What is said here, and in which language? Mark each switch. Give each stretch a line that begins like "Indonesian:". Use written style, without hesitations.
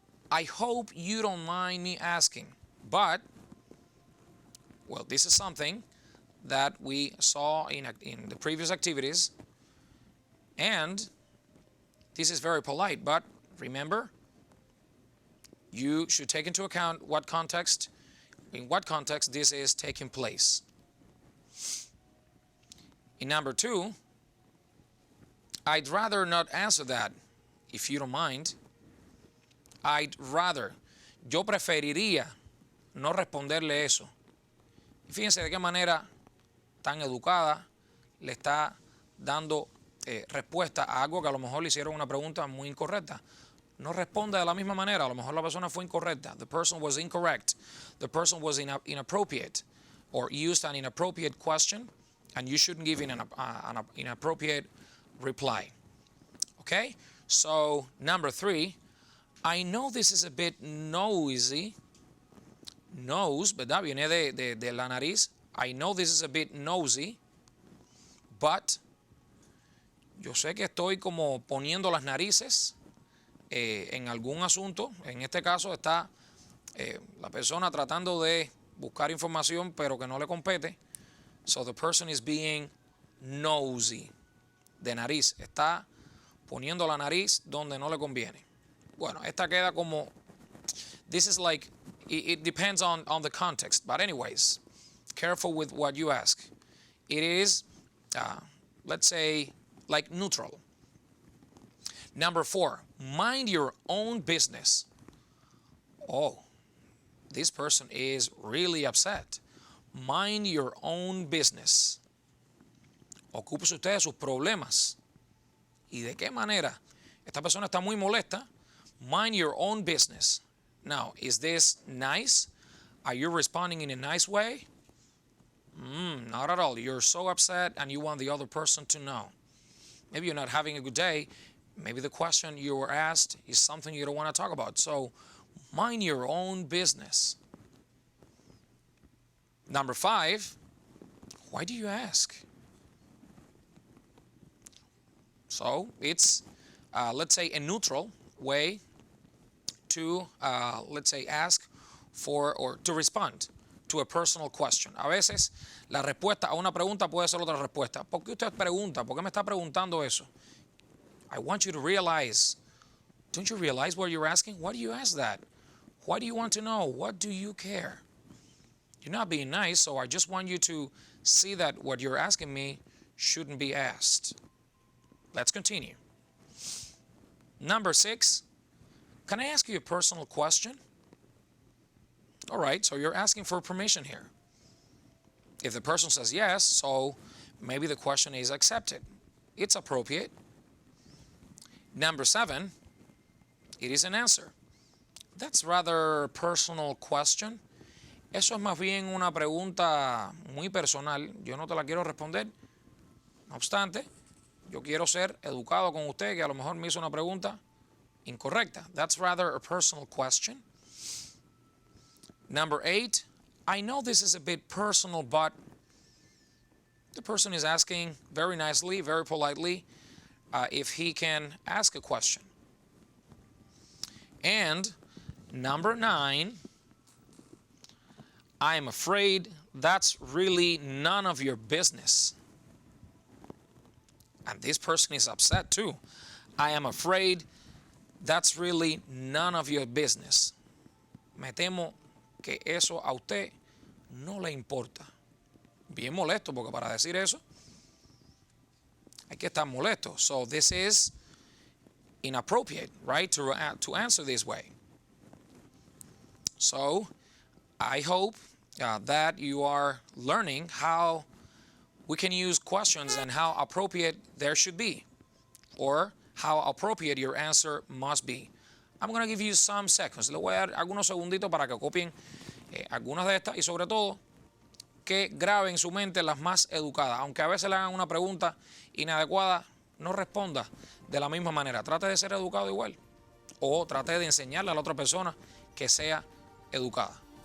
English: I hope you don't mind me asking, but, well, this is something that we saw in the previous activities, and this is very polite, but remember, you should take into account in what context this is taking place. In number 2, I'd rather not answer that, if you don't mind. I'd rather.
Spanish: Yo preferiría no responderle eso. Y fíjense de qué manera tan educada le está dando respuesta a algo que a lo mejor le hicieron una pregunta muy incorrecta. No responde de la misma manera. A lo mejor la persona fue incorrecta.
English: The person was incorrect. The person was inappropriate or used an inappropriate question, and you shouldn't give an inappropriate reply. Okay? So, number 3, I know this is a bit noisy.
Spanish: Nose, ¿verdad? Viene de la nariz.
English: I know this is a bit nosy, but
Spanish: yo sé que estoy como poniendo las narices en algún asunto. En este caso está la persona tratando de buscar información pero que no le compete.
English: So the person is being nosy.
Spanish: De nariz. Está poniendo la nariz donde no le conviene. Bueno, esta queda como...
English: This is like... It depends on the context. But anyways, careful with what you ask. It is, let's say, like neutral. Number 4, mind your own business. Oh, this person is really upset. Mind your own business.
Spanish: Ocúpese usted de sus problemas. ¿Y de qué manera? Esta persona está muy molesta.
English: Mind your own business. Now, is this nice? Are you responding in a nice way? Not at all. You're so upset and you want the other person to know. Maybe you're not having a good day. Maybe the question you were asked is something you don't want to talk about. So, mind your own business. Number 5, why do you ask? So, it's, let's say, a neutral way to, let's say, ask for or to respond to a personal question.
Spanish: A veces, la respuesta a una pregunta puede ser otra respuesta. ¿Por qué usted pregunta? ¿Por qué me está preguntando eso?
English: I want you to realize. Don't you realize what you're asking? Why do you ask that? Why do you want to know? What do you care? You're not being nice, so I just want you to see that what you're asking me shouldn't be asked. Let's continue. Number 6, can I ask you a personal question? All right, so you're asking for permission here. If the person says yes, so maybe the question is accepted. It's appropriate. Number 7, it is an answer. That's rather a personal question.
Spanish: Eso es más bien una pregunta muy personal. Yo no te la quiero responder. No obstante, yo quiero ser educado con usted que a lo mejor me hizo una pregunta incorrecta.
English: That's rather a personal question. Number 8, I know this is a bit personal, but the person is asking very nicely, very politely, if he can ask a question. And number 9, I am afraid that's really none of your business. And this person is upset too. I am afraid that's really none of your business.
Spanish: Me temo que eso a usted no le importa. Bien molesto, porque para decir eso hay que estar molesto.
English: So this is inappropriate, right, to answer this way. So I hope that you are learning how we can use questions and how appropriate there should be, or how appropriate your answer must be. I'm going to give you some seconds.
Spanish: Le voy a dar algunos segunditos para que copien algunas de estas y sobre todo que graben en su mente las más educadas. Aunque a veces le hagan una pregunta inadecuada, no responda de la misma manera. Trate de ser educado igual o trate de enseñarle a la otra persona que sea educada.